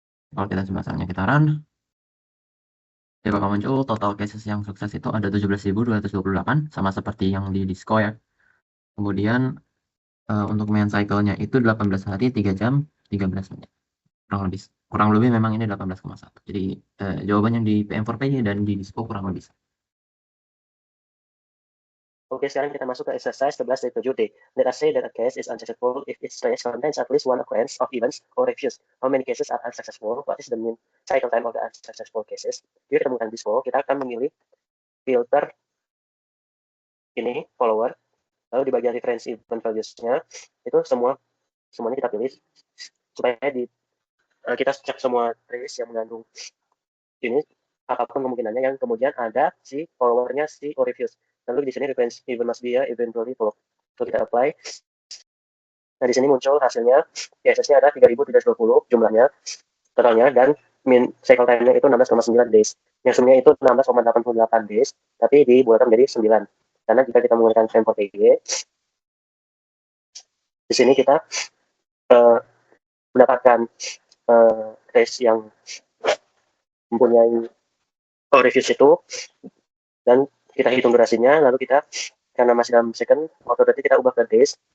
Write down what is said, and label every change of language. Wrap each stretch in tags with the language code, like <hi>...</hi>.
<id>Kalau kita misalnya kita run, dia bakal muncul total cases yang sukses itu ada 17.228 sama seperti yang di Disco ya. Kemudian untuk mean cycle-nya itu 18 hari 3 jam 13 menit. Kurang lebih memang ini 18,1. Jadi jawaban yang di PM4PY dan di Disco kurang lebih. Oke, sekarang kita masuk ke exercise 11.7D.</id> <en>Let us say that a case is unsuccessful if its trace contains at least one occurrence of events or refuse. How many cases are unsuccessful? What is the mean cycle time of the unsuccessful cases?</en> <id>Jika kita menggunakan Disco, kita akan memilih filter ini, follower. Lalu di bagian reference event values-nya, itu semuanya kita pilih supaya kita cek semua trace yang mengandung ini, apapun kemungkinannya, yang kemudian ada si followernya si or refuse. Lalu di sini reference event must be ya eventually follow. So kita apply. Nah, di sini muncul hasilnya. CSS-nya ada 3.320 jumlahnya totalnya dan min cycle time-nya itu 16,9 days. Yang sumnya itu 16,88 days, tapi dibuatkan menjadi 9. Karena jika kita menggunakan frame PG, di sini kita mendapatkan trace yang mempunyai reviews itu dan kita hitung durasinya, lalu kita karena masih dalam second, waktu berarti kita ubah ke days,</id>